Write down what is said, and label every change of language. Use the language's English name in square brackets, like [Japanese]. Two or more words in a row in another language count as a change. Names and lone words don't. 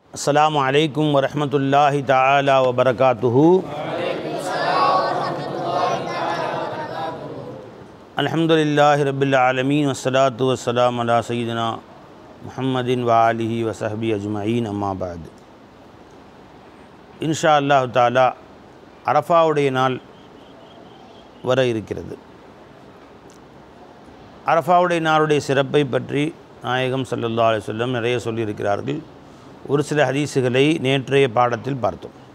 [Arabic] السلام عليكم ورحمة الله تعالى وبركاته. الحمد لله رب العالمين والصلاة والسلام على سيدنا محمد وآله وصحبه أجمعين أما بعد. إن شاء الله تعالى [Tamil] அரஃபாவுடைய நாள் வர இருக்கிறது. அரஃபாவுடைய நாளுடைய சிறப்பை பற்றி நாயகம் [Arabic] صلى الله عليه وسلم [Tamil] நிறைய சொல்லியிருக்கிறார்கள். ஒரு சில ஹதீஸுகளை நேற்றைய பாடத்தில் பார்த்தோம்.